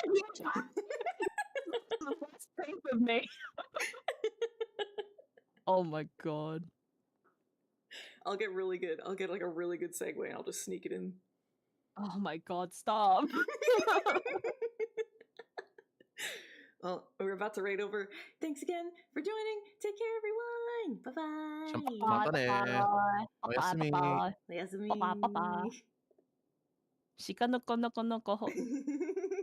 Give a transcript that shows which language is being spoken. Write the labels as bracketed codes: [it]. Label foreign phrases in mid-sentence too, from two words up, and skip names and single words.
[en] Let's think of me. Oh my God. I'll get really good. I'll get like a really good segue, and I'll just sneak it in. Oh my God, stop. Well, we're about to raid over. Thanks again for joining. Take care, everyone. Bye bye. Bye-bye. Oyasumi. Bye-bye. Oyasumi. [ja] Bye-bye. Shika no ko no ko no ko ho.